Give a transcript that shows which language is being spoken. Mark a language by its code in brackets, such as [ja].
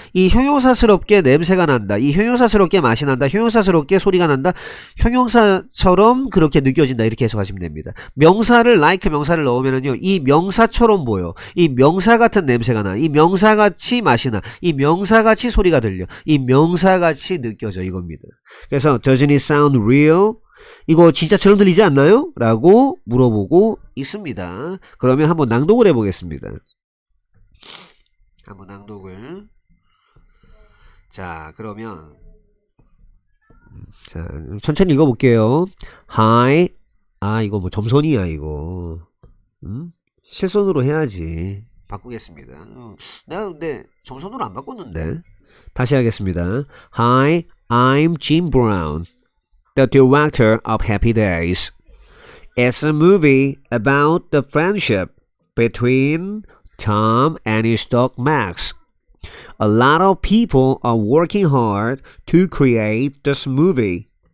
[ko] 이 형용사스럽게 냄새가 난다. 이 형용사스럽게 맛이 난다. 형용사스럽게 소리가 난다. 형용사처럼 그렇게 느껴진다. 이렇게 해석하시면 됩니다. 명사를 like 명사를 넣으면은요. 이 명사처럼 보여. 이 명사 같은 냄새가 나. 이 명사같이 맛이 나. 이 명사같이 소리가 들려. 이 명사같이 느껴져. 이겁니다. 그래서 [en] doesn't it sound real? [ko] 이거 진짜처럼 들리지 않나요? 라고 물어보고 있습니다. 그러면 한번 낭독을 해보겠습니다. 한번 낭독을 자 그러면 자 천천히 읽어볼게요. Hi 이거 뭐 점선이야 이거 실손으로 해야지. 바꾸겠습니다. 내가 근데 점선으로 안 바꿨는데 다시 하겠습니다. [en] Hi I'm Jim Brown the director of Happy Days. It's a movie about the friendship between Tom and his dog Max. A lot of people are working hard to create this movie.